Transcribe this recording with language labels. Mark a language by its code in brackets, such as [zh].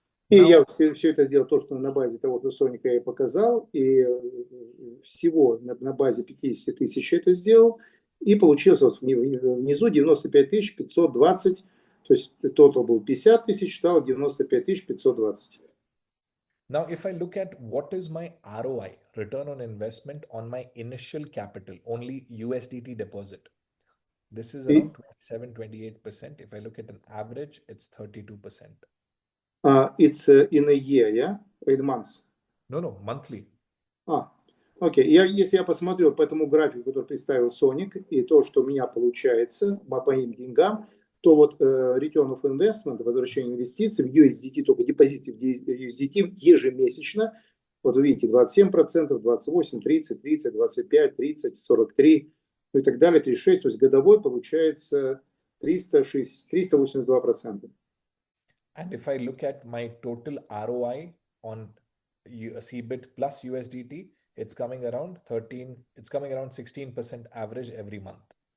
[ru] И я все это сделал, то, что на базе того, что Соника я показал, и всего на базе 50,000 это сделал, и получилось вот внизу 95,520, то есть тотал был 50,000, стало 95,520. [en] Now, if I look at what is my ROI, return on investment on my initial capital, only USDT deposit, this is around 27-28%. If I look at an average, it's 32%. It's in a year, yeah? In months? No, monthly. [ru] Окей. Если я посмотрю по этому графику, который представил Соник, и то, что у меня получается по моим деньгам, то вот return of investment, возвращение инвестиций в USDT, только депозиты в USDT ежемесячно, вот вы видите, 27%, 28%, 30%, 30%, 25%, 30%, 43%, ну и так далее, 36%, то есть годовой получается 382%. [en] And if I look at my total ROI on CBIT plus USDT, it's coming around 16% average every month.